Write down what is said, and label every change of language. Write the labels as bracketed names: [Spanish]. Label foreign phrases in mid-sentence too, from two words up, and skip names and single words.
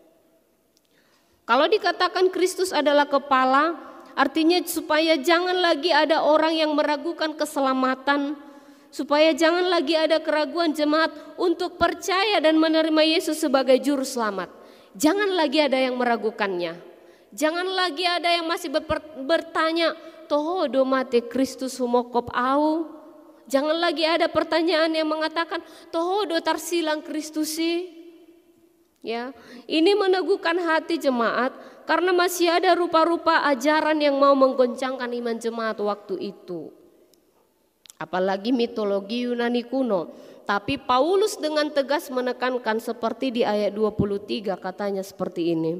[Indonesian] Kalau dikatakan Kristus adalah kepala, artinya supaya jangan lagi ada orang yang meragukan keselamatan, supaya jangan lagi ada keraguan jemaat untuk percaya dan menerima Yesus sebagai juru selamat. Jangan lagi ada yang meragukannya. Jangan lagi ada yang masih bertanya, [Batak Toba] toho do mate Kristus humokop au. [Indonesian] Jangan lagi ada pertanyaan yang mengatakan, [Batak Toba] toho do tarsilang Kristusi. [Indonesian] Ya, ini meneguhkan hati jemaat karena masih ada rupa-rupa ajaran yang mau menggoncangkan iman jemaat waktu itu. Apalagi mitologi Yunani kuno. Tapi Paulus dengan tegas menekankan seperti di ayat 23 katanya seperti ini.